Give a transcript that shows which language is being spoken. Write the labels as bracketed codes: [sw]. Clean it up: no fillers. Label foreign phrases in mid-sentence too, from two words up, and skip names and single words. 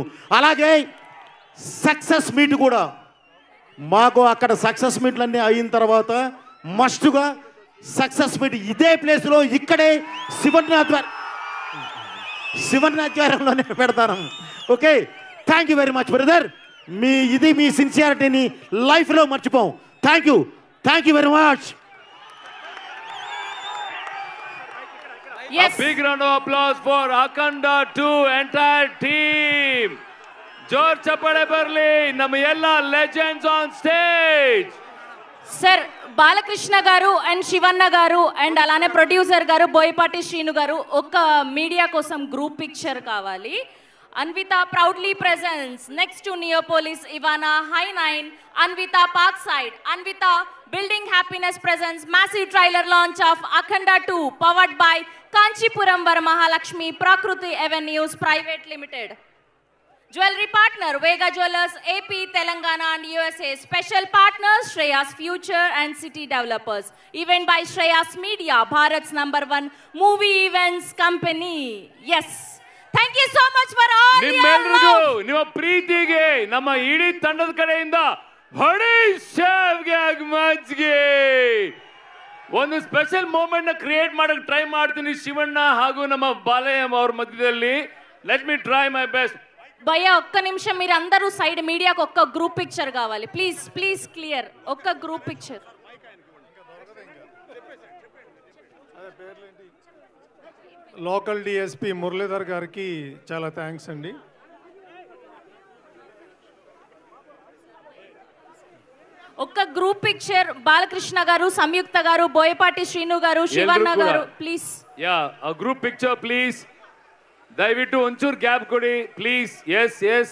[te] అలాగే [en] success meet [te] కూడా మాకు అక్కడ సక్సెస్ మీట్లన్నీ అయిన తర్వాత మస్టుగా [en] success meet [te] ఇదే ప్లేస్లో ఇక్కడే శివనాధ్వర్యంలోనే పెడతాను. [en] Okay, thank you very much brother. మీ సిన్సియారిటీని లైఫ్లో మర్చిపోం. Thank you very much. A big round of applause for Akhanda 2 entire team. [kn] ಜೋರ್ ಚಪ್ಪಾಳೆ ಬರಲಿ ನಮ್ಮ ಎಲ್ಲ [en] legends on stage. [te] సార్ బాలకృష్ణ గారు అండ్ శివన్న గారు అండ్ అలానే ప్రొడ్యూసర్ గారు బోయపాటి శ్రీను గారు ఒక మీడియా కోసం [en] group picture [te] కావాలి. [en] Anvita proudly presents next to Neopolis Ivana High 9 Anvita Parkside. Anvita Building Happiness presents massive trailer launch of Akhanda 2 powered by Kanchipuram Varamahalakshmi Prakruti Avenues Private Limited. Jewelry partner Vega Jewelers AP Telangana and USA. Special partners Shreyas Future and City Developers. Event by Shreyas Media, Bharat's #1 movie events company. Yes. Thank you so much for all your love. [kn] ನಿಮ್ಮ ಪ್ರೀತಿಗೆ ನಮ್ಮ ಇಡೀ ತಂಡದ ಕಡೆಯಿಂದ ಹೊಡಿ ಶೇವ್ಗೆ ಮಜ್ಗೆ ಒಂದು [en] special moment [kn] ನ ಕ್ರಿಯೇಟ್ ಮಾಡಕ್ಕೆ ಟ್ರೈ ಮಾಡ್ತೀನಿ ಶಿವಣ್ಣ ಹಾಗೂ ನಮ್ಮ ಬಾಲಯ್ಯ ಅವ್ರ ಮಧ್ಯದಲ್ಲಿ. [en] Let me try my best. [te] భయ్యా ఒక్క నిమిషం, మీరు అందరూ సైడ్ మీడియాకి ఒక్క [en] group picture [te] కావాలి ప్లీజ్. [en] Please clear, ఒక్క group picture. [te] లోకల్ డిఎస్పి మురళీధర్ గారికి చాలా థ్యాంక్స్ అండి. ఒక్క [en] group picture [te] బాలకృష్ణ గారు, సంయుక్త గారు, బోయపాటి శ్రీను గారు, శివన్న గారు ప్లీజ్. [en] Ya group picture please. [kn] ದಯವಿಟ್ಟು ಒಂಚೂರು ಗ್ಯಾಪ್ ಕೊಡಿ [en] please. Yes yes.